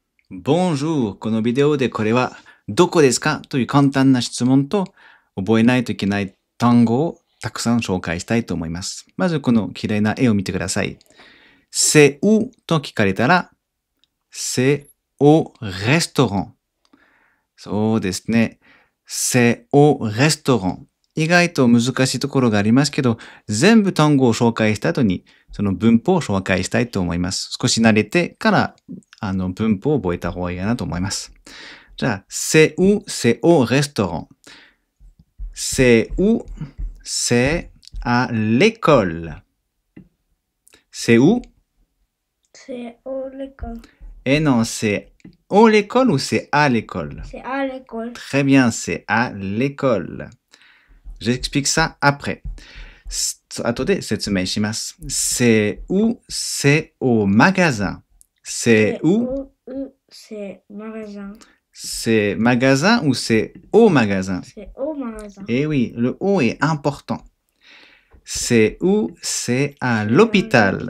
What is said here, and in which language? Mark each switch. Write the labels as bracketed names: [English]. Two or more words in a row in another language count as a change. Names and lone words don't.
[French] Bonjour! [Japanese] このビデオでこれはどこですかという簡単な質問と覚えないといけない単語をたくさん紹介したいと思います。まずこの綺麗な絵を見てください。 [French] C'est où? [Japanese] と聞かれたら [French] C'est au restaurant. [Japanese] そうですね。 [French] C'est au restaurant. [Japanese] 意外と難しいところがありますけど、全部単語を紹介した後にその文法を紹介したいと思います。少し慣れてから文法を覚えた方がいいかなと思います。 [French] じゃあ、c'est où? C'est au restaurant. C'est où? C'est à l'école. C'est où? C'est au l'école. Et non, c'est au l'école ou c'est à l'école? C'est à l'école. Très bien, c'est à l'école. J'explique ça après. [Japanese] 後で説明します。 [French] C'est où? C'est au magasin. C'est où? C'est magasin. C'est magasin ou c'est au magasin? C'est au magasin. Eh oui, le O est important. C'est où? C'est à l'hôpital.